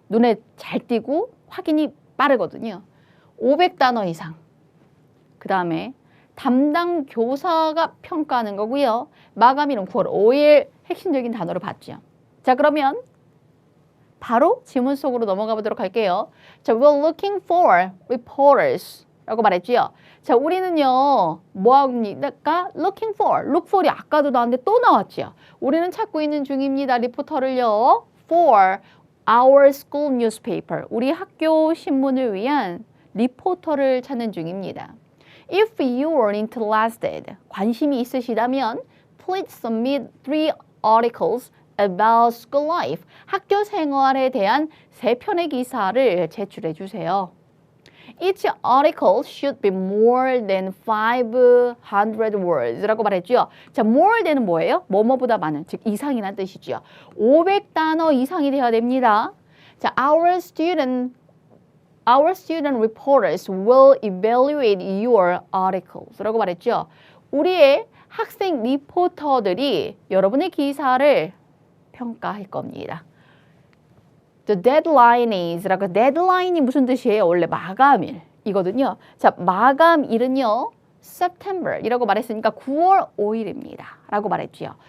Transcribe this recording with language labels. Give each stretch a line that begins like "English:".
Korean: 눈에 잘 띄고 확인이 빠르거든요. 500단어 이상. 그 다음에 담당 교사가 평가하는 거고요. 마감일은 9월 5일 핵심적인 단어를 봤죠. 자, 그러면 바로 질문 속으로 넘어가 보도록 할게요.
English: 자, we're looking for reporters
Korean: 라고 말했죠. 자, 우리는요, 뭐 합니까? looking for, look for이 아까도 나왔는데 또 나왔죠. 우리는 찾고 있는 중입니다. 리포터를요.
English: for our school newspaper.
Korean: 우리 학교 신문을 위한 리포터를 찾는 중입니다.
English: If you are interested,
Korean: 관심이 있으시다면
English: please submit 3 articles about school life.
Korean: 학교 생활에 대한 3편의 기사를 제출해 주세요.
English: Each article should be more than 500 words
Korean: 라고 말했죠. 자, more than은 뭐예요? 뭐뭐보다 많은, 즉 이상이라는 뜻이죠. 500단어 이상이 되어야 됩니다.
English: 자, our student reporters will evaluate your articles
Korean: 라고 말했죠. 우리의 학생 리포터들이 여러분의 기사를 평가할 겁니다. The deadline is 라고, deadline이 무슨 뜻이에요? 원래 마감일이거든요. 자, 마감일은요, September이라고 말했으니까 9월 5일입니다. 라고 말했죠.